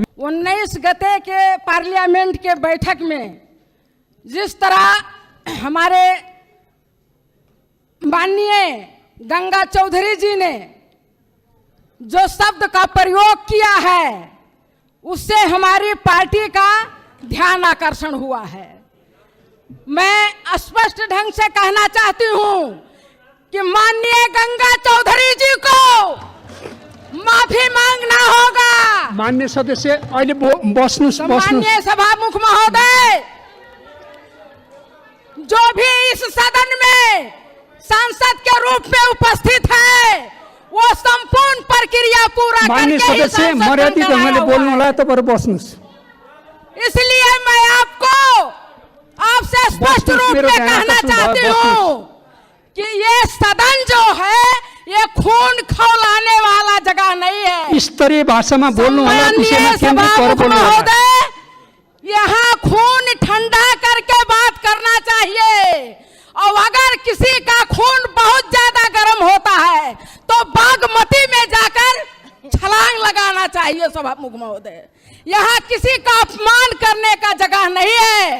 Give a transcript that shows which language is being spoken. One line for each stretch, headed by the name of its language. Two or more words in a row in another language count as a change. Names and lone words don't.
Hindi: 19 गते के पार्लियामेंट के बैठक में जिस तरह हमारे माननीय गंगा चौधरी जी ने जो शब्द का प्रयोग किया है उससे हमारी पार्टी का ध्यान आकर्षण हुआ है। मैं स्पष्ट ढंग से कहना चाहती हूं कि माननीय गंगा चौधरी जी को माफी मांगना होगा।
Nepali: मान्य सदस्य अहिले बस्नुस्।
Hindi: माननीय सभामुख महोदय, जो भी इस सदन में सांसद के रूप में उपस्थित है वो संपूर्ण प्रक्रिया पूरा
Nepali: मान्य
Hindi: करके ही
Nepali: सदस्य
Hindi: सांसद
Nepali: मर्यादित
Hindi: बन गया
Nepali: ढंगले
Hindi: हुआ
Nepali: बोल्नु
Hindi: है।
Nepali: होला, तपाईहरु बस्नुस्।
Hindi: इसलिए मैं आपसे स्पष्ट
Nepali: बस्नुस्,
Hindi: रूप
Nepali: मेरो
Hindi: में
Nepali: ध्यान
Hindi: कहना
Nepali: आकर्षण
Hindi: चाहती
Nepali: भयो,
Hindi: हूँ कि ये सदन जो है ये खून खौलाने वाला जगह नहीं है।
Nepali: स्तरीय भाषामा बोल्नु होला, विषयमा
Hindi: माननीय
Nepali: केन्द्रित गरेर
Hindi: सभामुख
Nepali: बोल्नु होला।
Hindi: महोदय, यहाँ खून ठंडा करके बात करना चाहिए। और अगर किसी का खून बहुत ज्यादा गर्म होता है तो बागमती में जाकर छलांग लगाना चाहिए। सभामुख महोदय, यहाँ किसी का अपमान करने का जगह नहीं है।